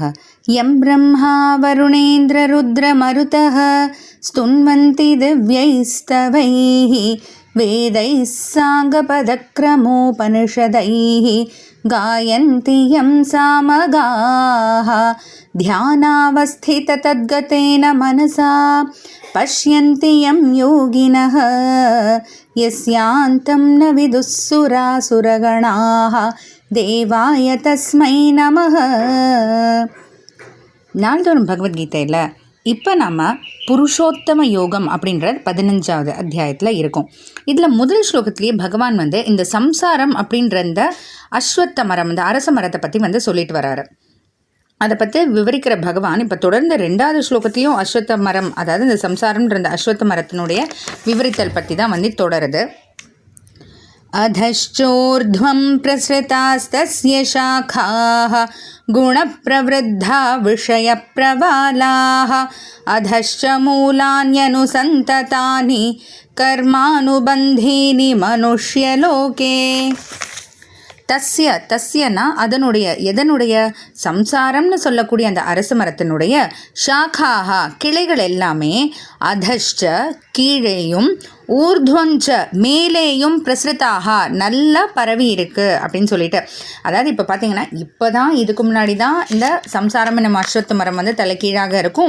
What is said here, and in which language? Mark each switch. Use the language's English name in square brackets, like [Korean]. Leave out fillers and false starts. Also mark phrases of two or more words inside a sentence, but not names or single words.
[Sanskrit] यं ब्रह्मा वरुणेन्द्ररुद्रमरुतः स्तुन्वन्ति दिव्यैस्तवैः वेदैः साङ्गपदक्रमोपनिषदैः गायन्ति यं सामगाः ध्यानावस्थिततद्गतेन मनसा पश्यन्ति यं योगिनः यस्यान्तं न विदुःसुरासुरगणाः देवाय तस्मै नमः. [Tamil] நாள்தோறும் பகவத்கீதையில் இப்போ நம்ம புருஷோத்தம யோகம் அப்படின்ற 15வது அத்தியாயத்தில் இருக்கும். இதில் முதல் ஸ்லோகத்திலேயே பகவான் இந்த சம்சாரம் அப்படின்ற இந்த அஸ்வத்த மரம், இந்த அரச மரத்தை பற்றி சொல்லிட்டு வராரு. அதை பற்றி விவரிக்கிற பகவான் இப்போ தொடர்ந்து 2வது ஸ்லோகத்திலையும் அஸ்வத்த மரம், அதாவது இந்த சம்சாரம்ன்ற இந்த அஸ்வத்த மரத்தினுடைய விவரித்தல் பற்றி தான் தொடருது. [Sanskrit] अधश्चोर्ध्वं प्रसृतास्तस्य शाखाः गुणप्रवृद्धा विषयप्रवालाः अधश्च मूलान्यनुसन्ततानि कर्मानुबन्धीनि मनुष्यलोके. [Tamil] தஸ்யனா அதனுடைய எதனுடைய சம்சாரம்னு சொல்லக்கூடிய அந்த அரச மரத்தினுடைய ஷாக்காக கிளைகள் எல்லாமே அதஷ்ட கீழேயும் ஊர்துவஞ்ச மேலேயும் பிரசுரித்தாக நல்லா பரவி இருக்குது அப்படின்னு சொல்லிட்டு, அதாவது இப்போ பார்த்தீங்கன்னா இப்போ தான் இதுக்கு முன்னாடி தான் இந்த சம்சாரம் நம்ம அஸ்வத்த மரம் தலைகீழாக இருக்கும்.